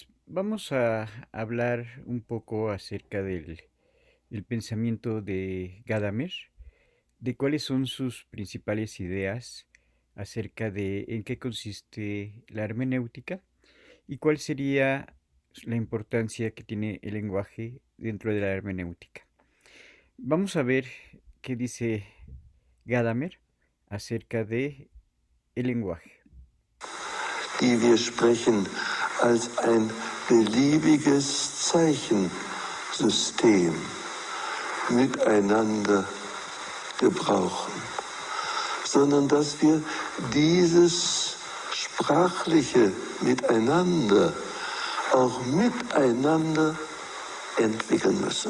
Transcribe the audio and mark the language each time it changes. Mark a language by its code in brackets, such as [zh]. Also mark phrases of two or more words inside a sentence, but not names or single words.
[es] Vamos a hablar un poco acerca del pensamiento de Gadamer, de cuáles son sus principales ideas acerca de en qué consiste la hermenéutica y cuál sería la importancia que tiene el lenguaje dentro de la hermenéutica. Vamos a ver qué dice Gadamer acerca de el lenguaje. [de] Die wir sprechen als ein beliebiges Zeichensystem miteinander gebrauchen, sondern dass wir dieses sprachliche Miteinander auch miteinander entwickeln müssen.